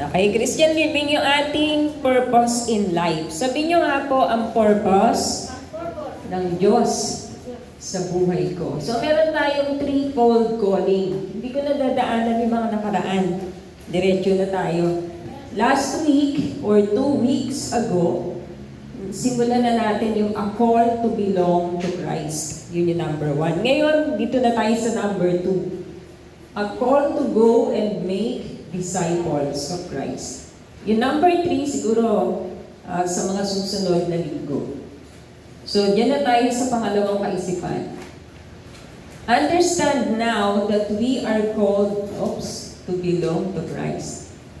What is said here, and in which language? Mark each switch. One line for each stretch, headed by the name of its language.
English: Okay, Christian living
Filipino: yung ating
English: purpose in life.
Filipino: Sabihin nyo nga po ang purpose ng Diyos sa buhay ko. So, meron tayong threefold calling. Hindi ko na dadaanan yung mga nakaraan. Diretso na tayo.
English: Last week or 2 weeks ago,
Filipino: simulan na natin yung
English: a call to belong to Christ.
Filipino: Yun yung number 1. Ngayon, dito na tayo sa number 2.
English: A call to go and make disciples of Christ.
Filipino: Yung number 3, siguro sa mga susunod na linggo. So, dyan na tayo sa pangalawang kaisipan.
English: Understand now that we are called, to belong to Christ.